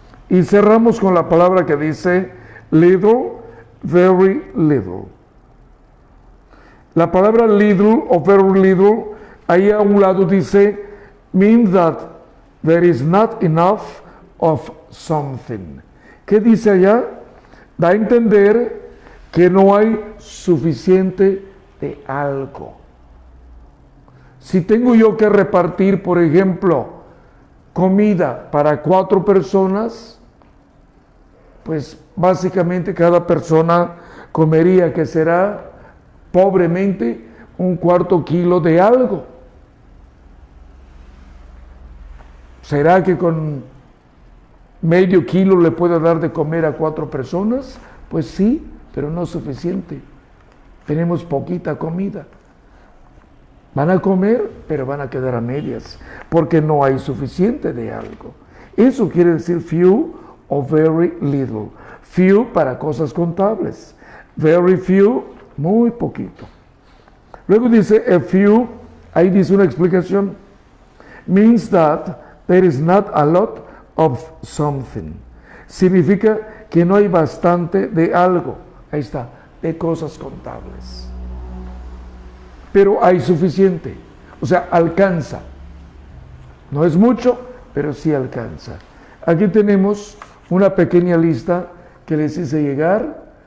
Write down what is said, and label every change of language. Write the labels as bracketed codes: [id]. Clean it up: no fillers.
[es] Y cerramos con la palabra que dice little, very little. La palabra little o very little, ahí a un lado dice, [en] means that there is not enough of something. [es] ¿Qué dice allá? Da a entender que no hay suficiente de algo. Si tengo yo que repartir, por ejemplo, comida para 4 personas, pues básicamente cada persona comería, que será pobremente, 1/4 kilo de algo. ¿Será que con medio kilo le puede dar de comer a 4 personas? Pues sí, pero no es suficiente. Tenemos poquita comida. Van a comer, pero van a quedar a medias, porque no hay suficiente de algo. Eso quiere decir few o very little. Few para cosas contables. Very few, muy poquito. Luego dice a few, ahí dice una explicación. [en] Means that there is not a lot of something. [es] Significa que no hay bastante de algo. Ahí está, de cosas contables. Pero hay suficiente, o sea, alcanza. No es mucho, pero sí alcanza. Aquí tenemos una pequeña lista que les hice llegar.